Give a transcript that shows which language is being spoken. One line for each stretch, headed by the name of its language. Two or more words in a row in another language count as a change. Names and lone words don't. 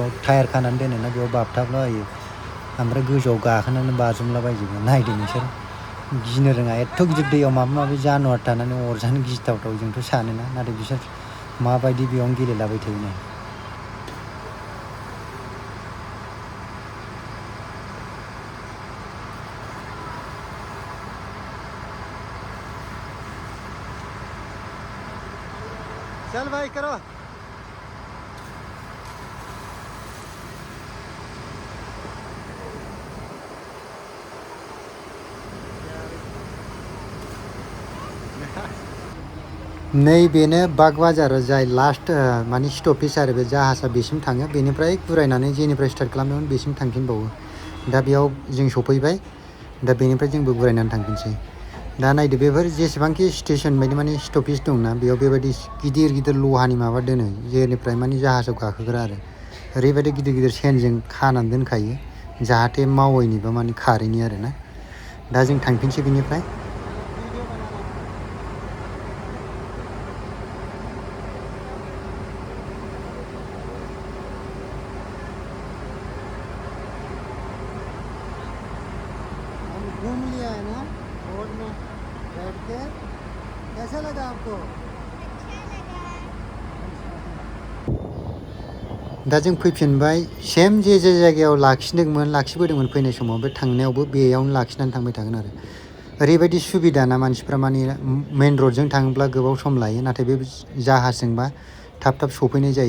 Bodo: टायार खानानै दोनोना बेयाव बाबथाबलाबायो ओमफ्राय गोजौआव गाखोनानै बाज्रुमलाबायजोबो नायदो नोंसोर गिनो रोङा एथ' गिदिर दैयाव माबा माबि जानुवार थानानै अरजानो गिथावथाव जोंथ' सानोना नाथाय बिसोर माबायदि बेयावनो गेलेलाबाय थायोनो
Hindi: चल भाई करो
Bodo: नैबेनो बाग बाजार जाय लास्ट माने स्टपेज आरो बे जाहाजा बेसिम थाङो बेनिफ्राय गुरायनानै जेनिफ्राय स्टार्ट खालामदोंमोन बेसिम थांफिनबावो दा बेयाव जों सफैबाय दा बेनिफ्राय जोंबो गुरायनानै थांफिनसै दा नायदो बेफोर जेसेबांखि स्टेशन बायदि माने स्टपेज दंना बेयाव बेबायदि गिदिर गिदिर लहानि माबा दोनो जेनिफ्राय माने जाहाजाव गाखोग्रा आरो ओरैबायदि गिदिर गिदिर सेनजों खानानै दोनखायो जाहाथे मावैनिबो माने खारैनि आरोना। दा जों थांफिनसै बिनिफ्राय।
Hindi: घूम लिया है ना बोट में बैठ के, कैसा लगा आपको?
Bodo: दा जों फैफिनबाय सेम जे जायगायाव लाखिबोदोंमोन फैनाय समाव बे थांनायावबो बेयावनो लाखिनानै थांबाय थागोन आरो। ओरैबायदि सुबिदा ना मानसिफ्रा माने मेन रडजों थाङोब्ला गोबाव सम लायो, नाथाय बे जाहाजजोंबा थाब थाब सफैनाय जायो।